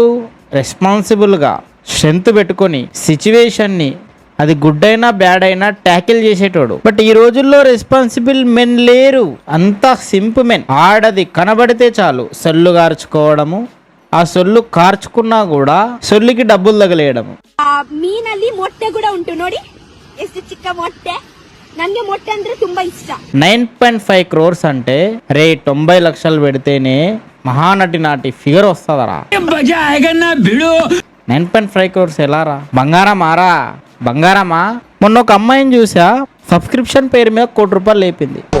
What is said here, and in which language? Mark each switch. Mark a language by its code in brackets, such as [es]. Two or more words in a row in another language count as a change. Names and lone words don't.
[te] రెస్పాన్సిబుల్గా స్ట్రెంత్ పెట్టుకొని సిచ్యువేషన్ని, అది గుడ్ అయినా బ్యాడ్ అయినా ట్యాకిల్ చేసేటోడు. బట్ ఈ రోజుల్లో [en] responsible men [te] లేరు, అంతా [en] simp men. [te] ఆడది కనబడితే చాలు సొల్లు కార్చుకోవడము, ఆ సొల్లు కార్చుకున్నా కూడా సొల్లుకి డబ్బులు తగలేయడము. [kn] ಮೀನಲ್ಲಿ ಮೊಟ್ಟೆ ಕೂಡ ಉಂಟು ನೋಡಿ, ಎಷ್ಟು ಚಿಕ್ಕ ಮೊಟ್ಟೆ. ನನಗೆ ಮೊಟ್ಟೆ ಅಂದ್ರೆ ತುಂಬಾ ಇಷ್ಟ. [te] 9.5 crores అంటే రే 90 లక్షలు పెడితేనే మహానటి నాటి ఫిగర్ వస్తుందరా. 9.5 crores ఎలారా? బంగారమారా? బంగారమా? మొన్న ఒక అమ్మాయిని చూసా, సబ్స్క్రిప్షన్ పేరు మీద ₹1 కోటి లేపింది.